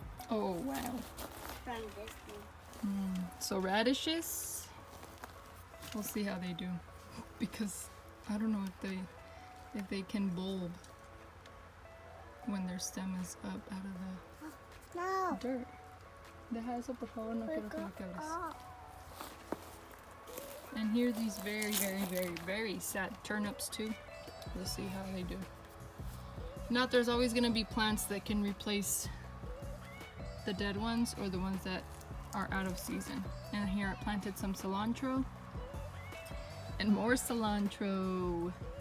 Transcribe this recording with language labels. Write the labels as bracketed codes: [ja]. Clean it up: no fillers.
[en] Oh wow. From Disney. So radishes, we'll see how they do, because I don't know if they can bulb when their stem is up out of No. the dirt. [es] Deja eso por favor, no quiero que lo quebres. [en] And here these very, very, very, very sad turnips too. We'll see how they do. Not there's always going to be plants that can replace the dead ones or the ones that are out of season. And here I planted some cilantro and more cilantro.